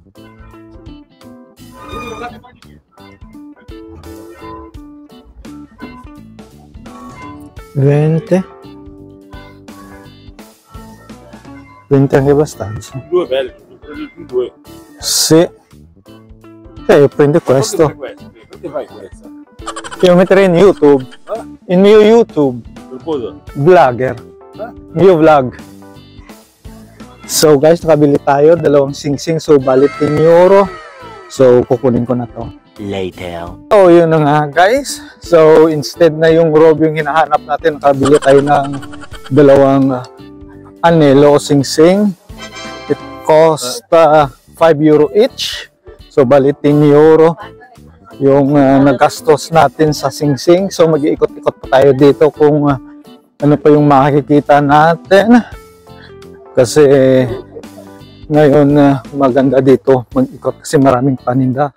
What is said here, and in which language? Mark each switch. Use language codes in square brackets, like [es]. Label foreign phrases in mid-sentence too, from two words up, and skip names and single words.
[en] $20. [it] 20 anche abbastanza. Due belli, due. Sì. Io prendo questo. Come fai questa? Io metterei in YouTube. In Mio YouTube. [ru] Какой-то. [tl] Vlogger. [it] Mio Vlog. [en] So guys, [tl] nakabili tayo. Dalawang sing-sing. So balit 10 euro. So kukunin ko na to. [en] Later. [tl] So yun na nga guys. So instead na yung robe yung hinahanap natin, nakabili tayo ng dalawang anelo o sing-sing. [en] It cost 5 euro each. [tl] So balit 10 euro yung nagastos natin sa sing-sing. So mag-iikot-ikot pa tayo dito kung ano pa yung makikita natin. Kasi ngayon maganda dito mag-ikot kasi maraming paninda.